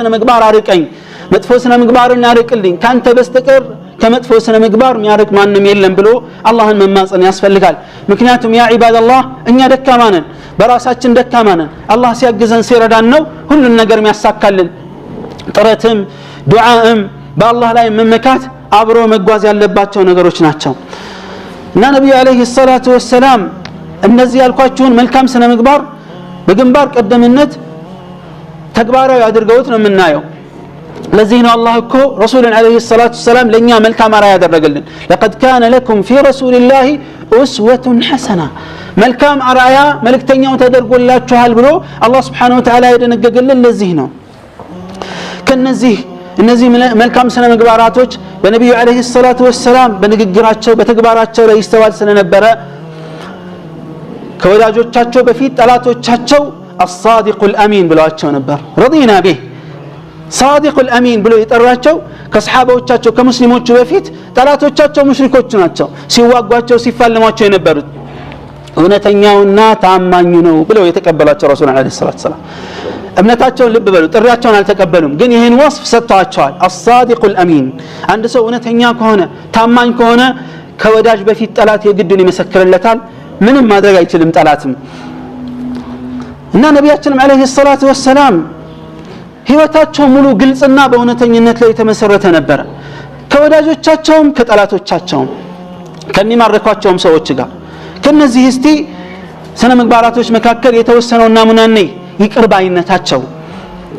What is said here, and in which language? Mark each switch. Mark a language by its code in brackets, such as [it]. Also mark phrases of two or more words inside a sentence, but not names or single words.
[am] ምግባር አርቀኝ፣ መጥፎ ስነ ምግባርን ያርቅልኝ፣ ካንተ በስተቀር ከመጥፎ ስነ ምግባር የሚያርቅ ማንም የለም ብሎ አላህን መማጸን ያስፈልጋል። ምክንያቱም [ar] يا عباد الله [am] እኛ ደካማ ነን፣ በራሳችን ደካማ ነን። አላህ ሲያግዘን ሲረዳን ነው ሁሉን ነገር የሚያሳካልን። ጥረትም ዱዓም በአላህ ላይ መመካት አብሮ መጓዝ ያለባቸው ነገሮች ናቸው። እና ነብዩ [ar] عليه الصلاة والسلام [am] እነዚህ ያልኳችሁን መልካም ስነ ምግባር በግንባር ቀደምነት ተግባራዊ አድርገውት ነው የምናየው። ለዚህ ነው አላህ እኮ ረሱልን [ar] عليه الصلاة والسلام [am] ለኛ መልካም አርአያ ያደረገልን። [ar] لقد كان لكم في رسول الله أسوة حسنة [am] መልካም አርአያ መልእክተኛው ተደርጎላችኋል ብሎ አላህ [ar] سبحانه وتعالى [am] የደነገገልን ለዚህ ነው። እነዚህ መልካም ስነ ምግባራቶች በነብዩ [ar] عليه الصلاة والسلام [am] በንግግራቸው በተግባራቸው ላይ ይስተዋል ስለነበረ ከወዳጆቻቸው በፊት ጠላቶቻቸው [ar] الصادق الأمين [am] ብለዋቸው ነበር። [ar] رضينا به صادق الأمين [am] ብሎ የጠራቸው ከሰሃባዎቻቸው ከሙስሊሞቹ በፊት ጠላቶቻቸው ሙሽሪኮች ናቸው። ሲዋጓቸው ሲፋለሟቸው የነበሩት እውነተኛውና ታማኙ ነው ብለው የተቀበሏቸው [ar] رسول عليه الصلاة والسلام [am] እምነታቸውን ልብ በሉ፣ ጥሪያቸውን አልተቀበሉም፣ ግን ይህን ወስፍ ሰጥተዋቸዋል። [ar] الصادق الأمين [am] አንድ ሰው እውነተኛ ከሆነ ታማኝ ከሆነ ከወዳጅ በፊት ጠላት የግድን ይመሰክርለታል፣ ምንም ማድረግ አይችልም ጠላትም። እና ነቢያችንም [ar] عليه الصلاة والسلام [am] ህይወታቸው ሙሉ ግልጽና በእውነተኝነት ላይ የተመሰረተ ነበር። ከወዳጆቻቸውም ከጠላቶቻቸውም ከሚማረኳቸውም ሰዎች ጋር ከነዚህ ስነ ምግባራቶች መካከል የተወሰነው ናሙና ነኝ ይቅር ባይነታቸው